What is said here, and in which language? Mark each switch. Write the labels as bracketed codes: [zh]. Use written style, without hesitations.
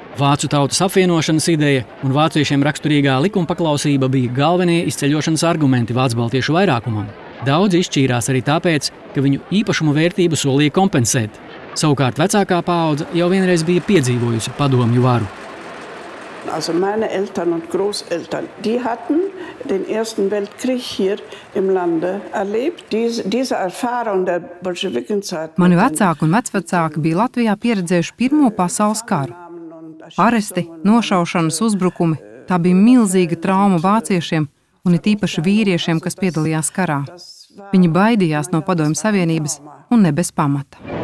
[lv] Vācu tautas apvienošanas ideja un vāciešiem raksturīgā likumpaklausība bija galvenie izceļošanas argumenti vācu-baltiešu vairākumam. Daudzi izšķīrās arī tāpēc, ka viņu īpašumu vērtību solīja kompensēt. Savukārt vecākā paudze jau vienreiz bija piedzīvojusi padomju varu. [de] Also meine Eltern und Großeltern, die hatten den Ersten Weltkrieg hier im Lande erlebt. Diese Erfahrung der Bolschevikenzeit. [lv] Mani vecāki un vecvecāki bija Latvijā pieredzējuši Pirmo pasaules karu. Aresti, nošaušanas, uzbrukumi, tā bija milzīga trauma vāciešiem, un it īpaši vīriešiem, kas piedalījās karā. Viņi baidījās no Padomju Savienības un ne bez pamata.